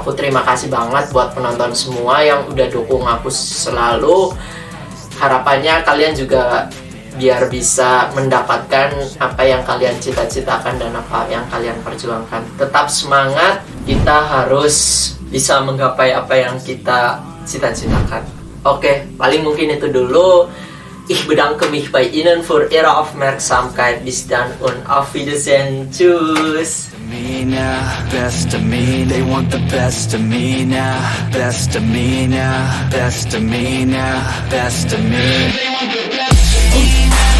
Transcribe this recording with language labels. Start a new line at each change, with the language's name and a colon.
Indonesian: Aku terima kasih banget buat penonton semua yang udah dukung aku selalu. Harapannya kalian juga biar bisa mendapatkan apa yang kalian cita-citakan dan apa yang kalian perjuangkan. Tetap semangat, kita harus bisa menggapai apa yang kita cita-citakan. Oke, paling mungkin itu dulu.
German: Ich bedanke mich bei Ihnen für Ihre Aufmerksamkeit. Bis dann und auf Wiedersehen. Tschüss.
English: Best of me, they want the best of me now. Best of me now, best of me now, best of me. They want the best of me.